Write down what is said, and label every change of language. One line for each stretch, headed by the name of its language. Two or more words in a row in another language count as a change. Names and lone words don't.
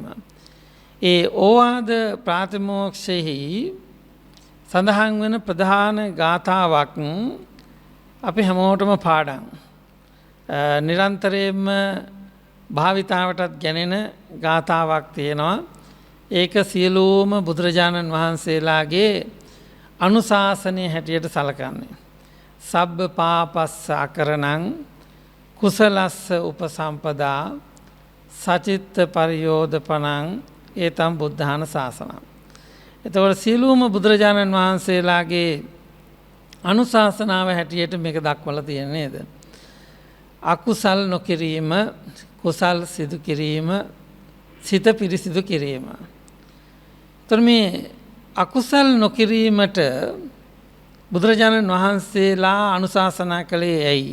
Sinhala: ඒ ඕවාද ප්‍රාතිමෝක්ෂයෙහි සඳහන් වන ප්‍රධාන ගාථාවක් අපි හැමෝටම පාඩම්. නිරන්තරයෙන්ම භාවිතාවටත් ගැනෙන ගාථාවක් තියෙනවා. ඒක සියලුම බුදුරජාණන් වහන්සේලාගේ අනුශාසනය හැටියට සලකන්නේ.
Pali: සබ්බ පාපස්ස අකරණං කුසලස්ස උපසම්පදා සචිත්ත පරියෝධපනං ඒතම් බුද්ධාන ශාසනං.
Sinhala: එතකොට සියලුම බුදුරජාණන් වහන්සේලාගේ අනුශාසනාව හැටියට මේක දක්වලා තියෙන්නේ නේද? අකුසල් නොකිරීම, කුසල් සිදු කිරීම, සිත පිරිසිදු කිරීම. එතකොට මේ අකුසල් නොකිරීමට බුදුරජාණන් වහන්සේලා අනුශාසනා කළේ ඇයි?